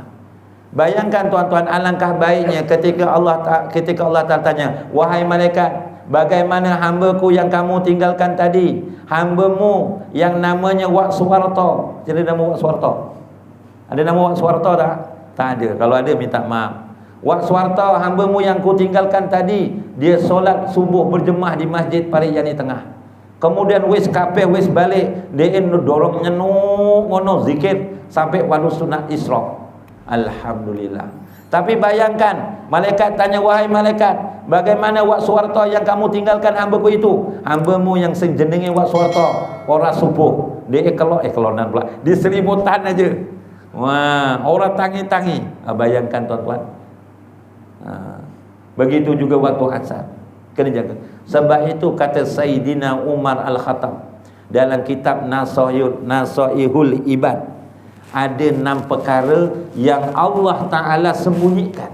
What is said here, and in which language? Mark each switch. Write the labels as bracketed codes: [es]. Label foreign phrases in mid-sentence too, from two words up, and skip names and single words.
[ms] Bayangkan tuan-tuan, alangkah baiknya ketika Allah Ta'ala tanya, wahai malaikat, bagaimana hambaku yang kamu tinggalkan tadi, hambamu yang namanya Wak Suwarto. Jadi nama Wak Suwarto, ada nama Wak Suwarto tak? Tak ada. Kalau ada minta maaf. Wak Suwarto, hambamu yang ku tinggalkan tadi, dia solat subuh berjemaah di Masjid Pariyani Tengah. Kemudian [jv] wis kapeh wis balik, [ms] dia dorong [jv] nyenuk ngono [ms] zikir sampai waktu sunat Isra. Alhamdulillah. Tapi bayangkan, malaikat tanya, wahai malaikat, bagaimana Wak Suwarto yang kamu tinggalkan hambaku itu? Hambamu yang sejenenge Wak Suwarto, orang subuh dia kelonan pula, di seributan aja. [jv] Wah, orang tangi-tangi. [ms] Bayangkan tuan-tuan. Begitu juga waktu asar, kena jaga. Sebab itu kata Sayyidina Umar Al-Khattab dalam kitab Nasaihul Ibad, ada 6 perkara yang Allah Ta'ala sembunyikan.